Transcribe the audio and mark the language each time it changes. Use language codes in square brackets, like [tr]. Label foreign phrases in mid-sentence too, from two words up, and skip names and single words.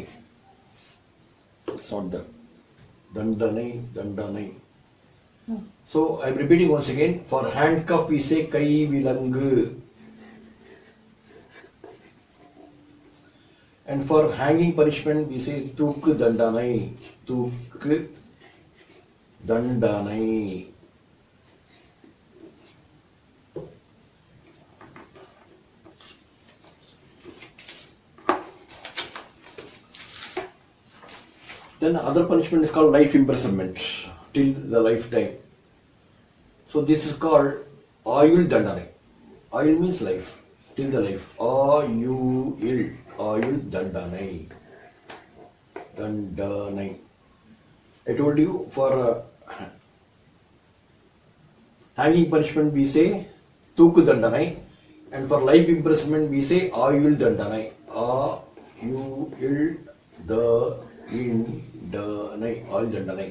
[en] It's not the [ta] தண்டனை, தண்டனை. [en] So I'm repeating once again. For handcuff we say [ta] கை விலங்கு. [en] And for hanging punishment, we say [ta] தூக்கு தண்டனை. தூக்கு தண்டனை. [en] Then other punishment is called life imprisonment till the lifetime. So this is called [ta] ஆயுள் தண்டனை. [en] Ayul means life, till the life. [ta] ஆயுள் தண்டனை. தண்டனை. [en] I told you for hanging punishment we say [ta] தூக்கு தண்டனை, [en] and for life imprisonment we say [ta] ஆயுள் தண்டனை. ஆயுள் தண்டனை. ஆயுள் தண்டனை.